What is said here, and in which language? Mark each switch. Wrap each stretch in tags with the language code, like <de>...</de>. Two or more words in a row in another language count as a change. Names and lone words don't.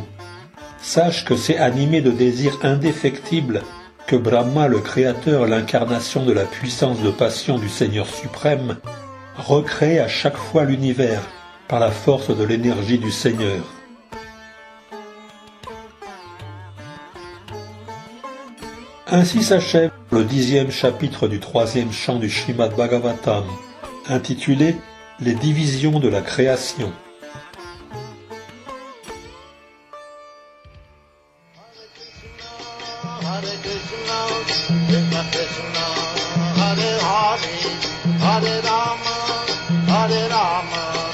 <fr>Sache que c'est animé de désirs indéfectibles que Brahma, le Créateur, l'incarnation de la puissance de passion du Seigneur suprême, recrée à chaque fois l'univers par la force de l'énergie du Seigneur. Ainsi s'achève le 10e chapitre du 3e chant du Srimad Bhagavatam, intitulé « Les divisions de la création ».</fr> <sa>हरे कृष्ण, कृष्ण कृष्ण, हरे हरे, हरे राम, हरे राम,</sa>